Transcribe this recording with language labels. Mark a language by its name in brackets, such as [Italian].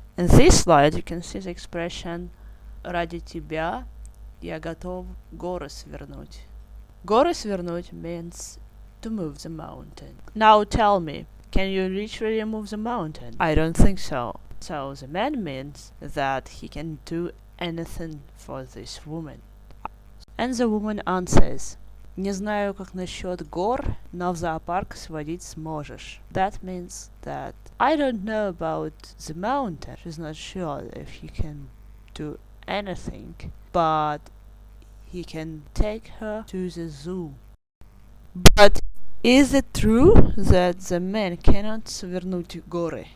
[English] In this slide you can see the expression [Russian] «Ради тебя я готов горы свернуть». Горы свернуть [English] means to move the mountain. Now tell me, can you literally move the mountain? I don't think so. So the man means that he can do anything for this woman. And the woman answers, [Russian] «Не знаю, как насчет гор, но в зоопарк сводить сможешь». [English] That means that I don't know about the mountain. She's not sure if he can do anything, but he can take her to the zoo. But is it true that the man cannot [Russian] свернуть горы?